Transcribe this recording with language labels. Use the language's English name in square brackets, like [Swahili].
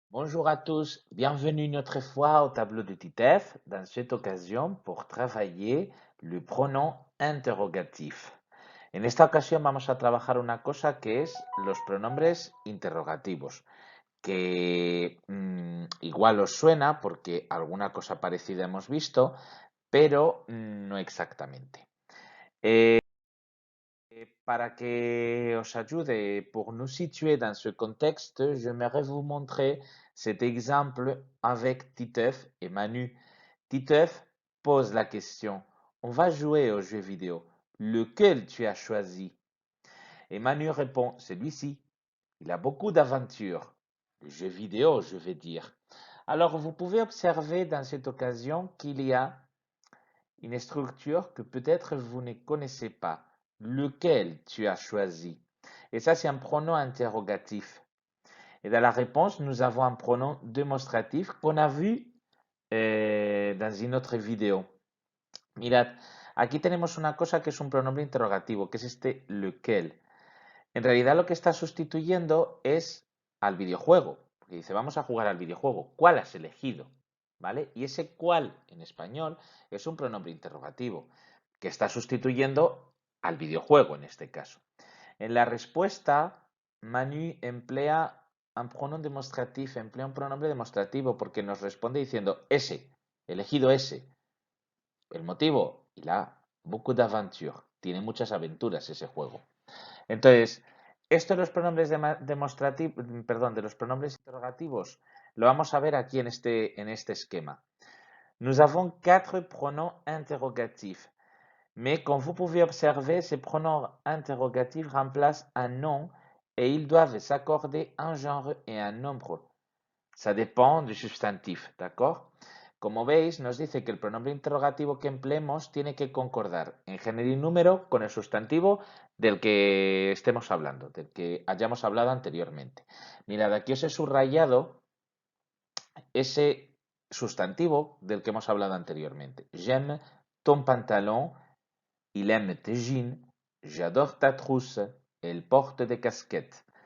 [French] Bonjour à tous, bienvenue une autre fois au tableau de Titeuf, dans cette occasion pour travailler le pronom interrogatif. [Spanish] En esta ocasión vamos a trabajar una cosa que es los pronombres interrogativos, que igual os suena porque alguna cosa parecida hemos visto, pero no exactamente. Para que os ayude [French] pour nous situer dans ce contexte, j'aimerais vous montrer cet exemple avec Titeuf et Manu. Titeuf pose la question, on va jouer au jeu vidéo, lequel tu as choisi? Et Manu répond, celui-ci. Il a beaucoup d'aventures. Les jeux vidéo, je vais dire. Alors, vous pouvez observer dans cette occasion qu'il y a une structure que peut-être vous ne connaissez pas. Lequel tu as choisi? Et ça, c'est un pronom interrogatif. Et dans la réponse, nous avons un pronom démonstratif qu'on a vu dans une autre vidéo. [Spanish] Mirad, aquí tenemos una cosa que es un pronombre interrogativo, que es este lequel. En realidad lo que está sustituyendo es al videojuego, porque dice, vamos a jugar al videojuego. ¿Cuál has elegido? ¿Vale? Y ese cuál en español es un pronombre interrogativo que está sustituyendo al videojuego en este caso. En la respuesta, Manu emplea un pronombre demostrativo, emplea un pronombre demostrativo porque nos responde diciendo ese, elegido ese. El motivo, [French] il a beaucoup d'aventures, [Spanish] tiene muchas aventuras ese juego. Entonces, esto de los pronombres demostrativos, perdón, de los pronombres interrogativos, lo vamos a ver aquí en este esquema. [French] Nous avons quatre pronoms interrogatifs. Mais comme vous pouvez observer, ces pronoms interrogatifs remplacent un nom et ils doivent s'accorder un genre et un nombre. Ça dépend du substantif, ¿d'accord? [Spanish] Como veis, nos dice que el pronombre interrogativo que empleemos tiene que concordar en género y número con el sustantivo del que estemos hablando, del que hayamos hablado anteriormente. Mirad, aquí os he subrayado ese sustantivo del que hemos hablado anteriormente. [French] J'aime ton pantalon, il aime tes jeans, j'adore ta trousse, elle porte des casquettes.